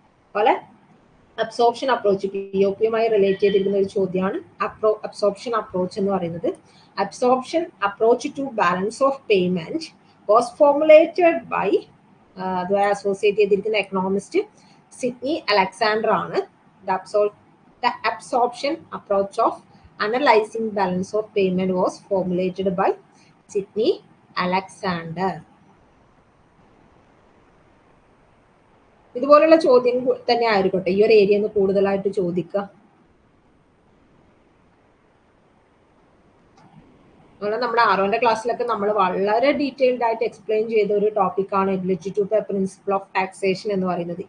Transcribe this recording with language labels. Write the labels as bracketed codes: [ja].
[ml] അതുപോലെ absorption approach, POPയുമായി relate ചെയ്തിരിക്കുന്ന ഒരു ചോദ്യമാണ് അബ്സോർപ്ഷൻ അപ്രോച്ച് എന്ന് പറയുന്നത്. [en] absorption approach to balance of payment was formulated by [ml] അതുമായി അസോസിയേറ്റ് ചെയ്തിരിക്കുന്ന എക്കണോമിസ്റ്റ് സിഡ്നി അലക്സാണ്ടർ ആണ്. [en] The absorption approach of analyzing balance of payment was formulated by Sidney Alexander. [ml] ഇതുപോലുള്ള ചോദ്യം തന്നെ ആയിരിക്കട്ടെ ഈ ഒരു ഏരിയ കൂടുതലായിട്ട് ചോദിക്കുക. അങ്ങനെ നമ്മുടെ ആറോന്റെ ക്ലാസ്സിലൊക്കെ നമ്മൾ വളരെ ഡീറ്റെയിൽഡ് ആയിട്ട് എക്സ്പ്ലെയിൻ ചെയ്ത ഒരു ടോപ്പിക്കാണ് ability to pay principle of taxation എന്ന് പറയുന്നത്.